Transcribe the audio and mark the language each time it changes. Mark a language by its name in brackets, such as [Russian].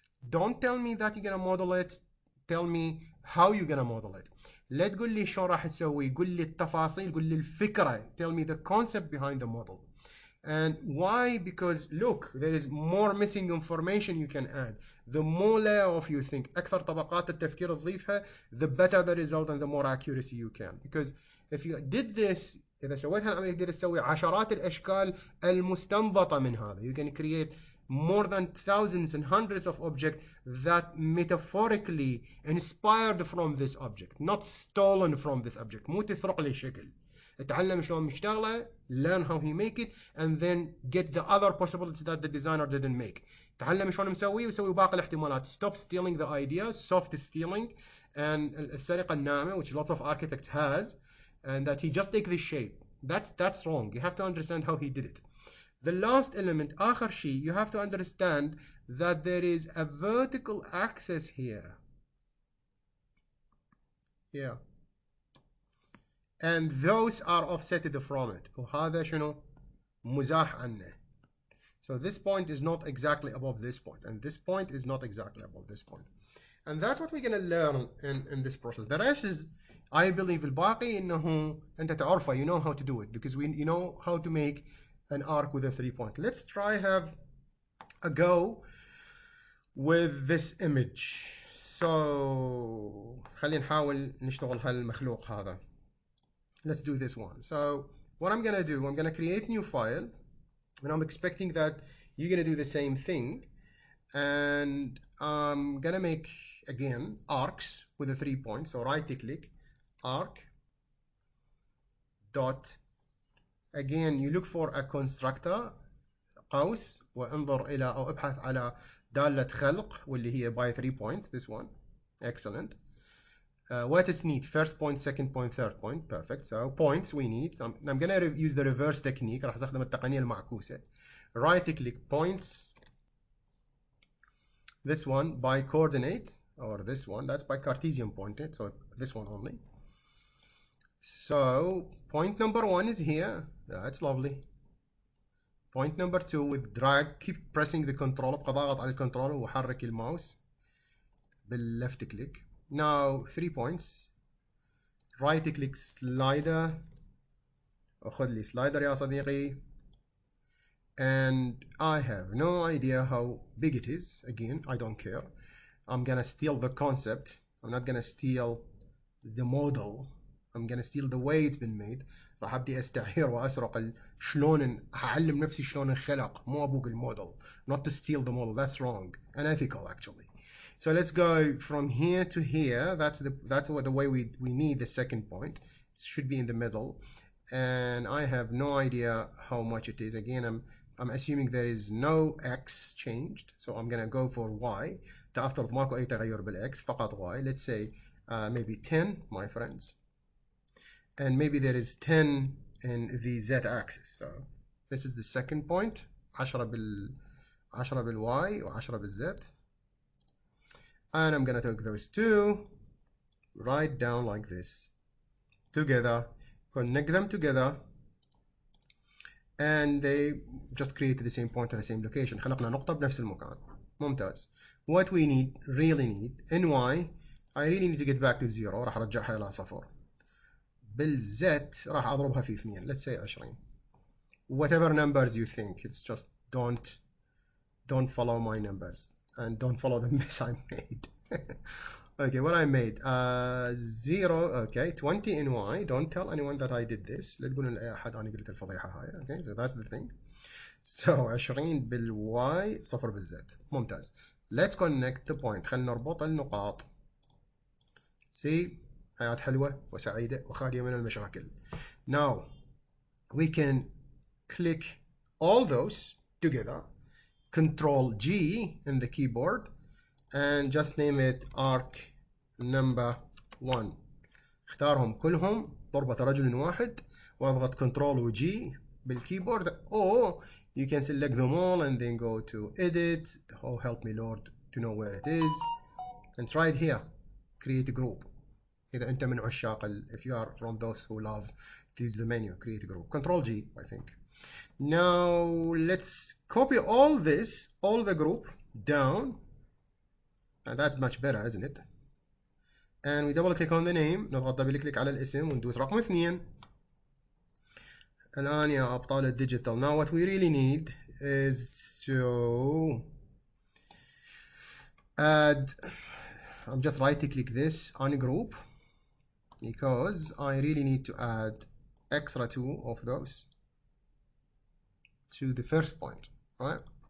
[English] Don't tell me that you're gonna model it. Tell me how you're gonna model it. [Arabic] لا تقول لي شو راح تسوي. قل لي التفاصيل. قل لي الفكرة. [English] Tell me the concept behind the model. And why? Because look, there is more missing information you can add. The more layer of you think, [Arabic] أكثر طبقات التفكير تضيفها, [English] the better the result and the more accuracy you can. Because if you did this, [Arabic] إذا سويت هالعملية تقدر تسوي عشرات الأشكال المستنبطة من هذا. [English] You can create more than thousands and hundreds of objects that metaphorically inspired from this object, not stolen from this object. [Arabic] مو تسرق لي شكل. اتعلم شلون مشتغله, [English] learn how he make it, and then get the other possibilities that the designer didn't make. [Arabic] تعلم شلون مسوي وسوي باقي الاحتمالات. [English] Stop stealing the ideas, soft stealing, and [Arabic] السرقة الناعمة, [English] which lots of architects has, and that he just take this shape. That's wrong. You have to understand how he did it. The last element, [Arabic] آخر شيء, [English] you have to understand that there is a vertical axis here. Yeah. And those are offsetted from it. [Arabic] وهذا شنو؟ مزاح عنه. [English] So this point is not exactly above this point, and this point is not exactly above this point. And that's what we're going to learn in this process. The rest is, I believe, [Arabic] الباقي إنه أنت تعرفه, [English] you know how to do it, because you know how to make an arc with a 3 point. Let's try have a go with this image. [Arabic] So خلينا نحاول نشتغل هالمخلوق هذا. [English] Let's do this one. So what I'm gonna do, I'm gonna create new file, and I'm expecting that you're gonna do the same thing. And I'm gonna make again arcs with a 3 points. So right click, arc, dot. Again you look for a constructor [Arabic] قوس وانظر إلى أو ابحث على دالة خلق واللي هي [English] by 3 points. This one. Excellent. What is need? First point, second point, third point. Perfect. So points we need. I'm going to use the reverse technique. [Arabic] راح استخدم التقنية المعكوسة. [English] Right click points. This one by coordinate, or this one, that's by Cartesian pointed. So this one only. So point number 1 is here. That's lovely. Point number 2 with drag. Keep pressing the control. [Arabic] ابقى ضاغط على الكنترول وحرك الماوس باللفت كليك. [English] Now 3 points. Right click slider. [Arabic] أخذ لي slider يا صديقي. [English] And I have no idea how big it is. Again, I don't care. I'm gonna steal the concept. I'm not gonna steal the model. I'm gonna steal the way it's been made. [Arabic] راح ابدي استعير واسرق شلون اعلم نفسي شلون انخلق مو ابوق الموديل. [English] Not to steal the model. That's wrong. Unethical actually. So let's go from here to here. That's what the way we need the second point. It should be in the middle. And I have no idea how much it is. Again, I'm assuming there is no x changed. So I'm gonna go for y. [Arabic] تفترض ماكو اي تغير بالاكس فقط y. [English] Let's say maybe 10, my friends. And maybe there is 10 in the z-axis. So this is the second point. [Arabic] 10 بالy و10 بالz. [English] And I'm gonna take those two, write down like this, together, connect them together, and they just create the same point at the same location. [Arabic] خلقنا نقطة بنفس المكان. ممتاز. [English] What we really need, ny, I really need to get back to 0. [Arabic] راح ارجعها إلى 0. بالz راح اضربها في 2. [English] Let's say 20. Whatever numbers you think, it's just don't follow my numbers and don't follow the mess I made. Okay, what I made 0. Okay, 20 in y. Don't tell anyone that I did this. [Arabic] لا تقولون لأي أحد أنا قلت الفضيحة هاي. [English] Okay, so that's the thing. [Arabic] So 20 بالy 0 بالz. ممتاز. [English] Let's connect the point. [Arabic] خلينا نربط النقاط. See, حياة حلوة وسعيدة وخالية من المشاكل. [English] Now we can click all those together. Control G in the keyboard and just name it arc number 1. [Arabic] اختارهم كلهم ضربة رجل واحد واضغط Control و G بالكيبورد, [English] or you can select them all and then go to edit. Oh, help me Lord to know where it is. And it's right here. Create a group. [Arabic] إذا أنت من عشاق [English] if you are from those who love to use the menu, create a group. Control G, I think. Now let's copy all this, all the group down. And that's much better, isn't it? And we double click on the name. [Arabic] نضغط دبل كليك على الاسم وندوس رقم 2. الآن يا أبطال الديجيتال. [English] Now what we really need is to add. I'm just right click this on group because I really need to add extra 2 of those to the first point, right?